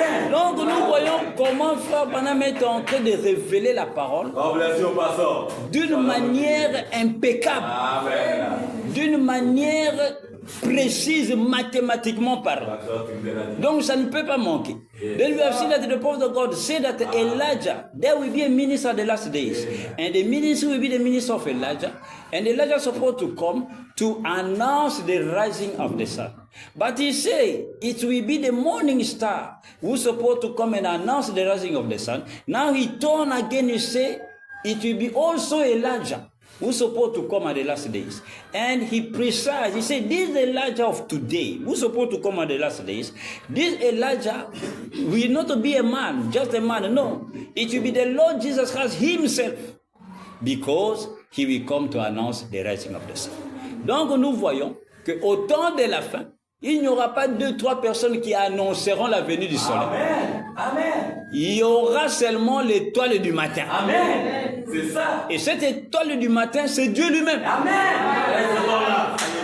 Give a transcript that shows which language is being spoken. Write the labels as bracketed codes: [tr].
[fr] Donc nous voyons comment Frère Branham est en train de révéler la parole d'une manière impeccable, d'une manière précise mathématiquement parlant. Donc ça ne peut pas manquer. [en] Then we have seen that the prophet of God said that Elijah, there will be a minister at the last days, and the minister will be the minister of Elijah, and Elijah is supposed to come to announce the rising of the sun. But he said it will be the morning star who's supposed to come and announce the rising of the sun. Now he turned again, he said it will be also Elijah who's supposed to come at the last days. And he precised, he said, this Elijah of today, who's supposed to come at the last days, this Elijah will not be a man, just a man, no. It will be the Lord Jesus Christ himself, because he will come to announce the rising of the sun. [fr] Donc nous voyons qu'au temps de la fin, il n'y aura pas 2-3 personnes qui annonceront la venue du soleil. Amen. Amen. Il y aura seulement l'étoile du matin. Amen. C'est ça. Et cette étoile du matin, c'est Dieu lui-même. Amen.